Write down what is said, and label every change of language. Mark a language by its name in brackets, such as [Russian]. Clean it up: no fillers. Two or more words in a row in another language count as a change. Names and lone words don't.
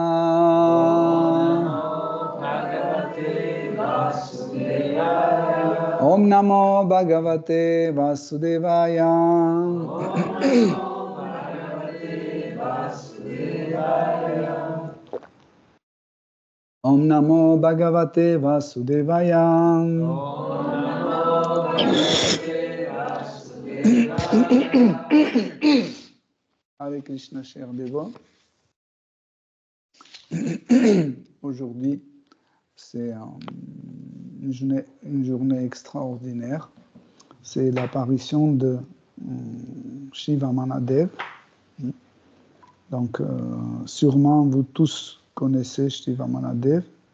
[Sanskrit] Om Namo Bhagavate Vasudevaya Om Namo Bhagavate Vasudevaya Hare Krishna, [French] chers dévots. Aujourd'hui, c'est une journée extraordinaire. C'est l'apparition de Shiva Manadev. Donc, sûrement, vous tous connaissez Shiva Manadev.